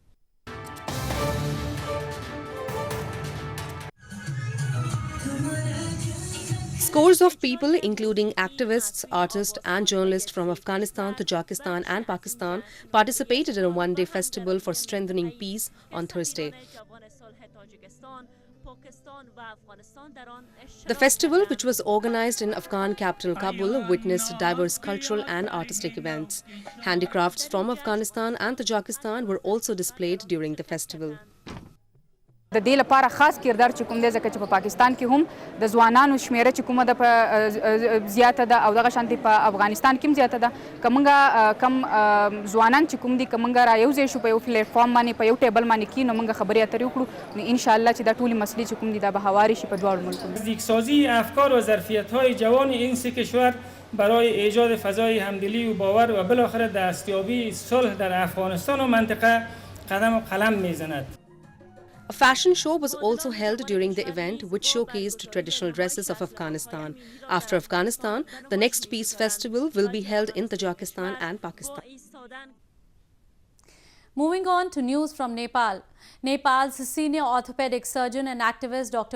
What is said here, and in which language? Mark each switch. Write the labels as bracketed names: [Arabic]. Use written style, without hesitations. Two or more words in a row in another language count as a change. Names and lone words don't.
[English] Scores of people, including activists, artists and journalists from Afghanistan, Tajikistan and Pakistan, participated in a one-day festival for strengthening peace on Thursday. The festival, which was organized in Afghan capital Kabul, witnessed diverse cultural and artistic events. Handicrafts from Afghanistan and Tajikistan were also displayed during the festival. [Pashto] د دې لپاره خاص کردار چې کوم دی ځکه چې په پاکستان کې هم د ځوانانو شمیره چې کومه ده په زیاته ده او دغه شانتي په افغانستان کې هم زیاته ده که موږ کم ځوانان چې کوم دي که موږ رايوځای شو په یو پلیټفارم باندې په یو ټیبل باندې کینو موږ خبرې اترې وکړو نو انشاءالله چې دا ټولې مسلې چې کوم دي دا به هواري شي په دواړو ملکونو. [Persian] نزدیکسازی افکار و ظرفیت‌های جوان این سه کشور برای ایجاد فضای همدلی و باور و بالاخره دستیابی صلح در افغانستان و منطقه قدم و قلم می‌زند. [English] A fashion show was also held during the event, which showcased traditional dresses of Afghanistan. After Afghanistan, the next peace festival will be held in Tajikistan and Pakistan. Moving on to news from Nepal. Nepal's senior orthopedic surgeon and activist Dr.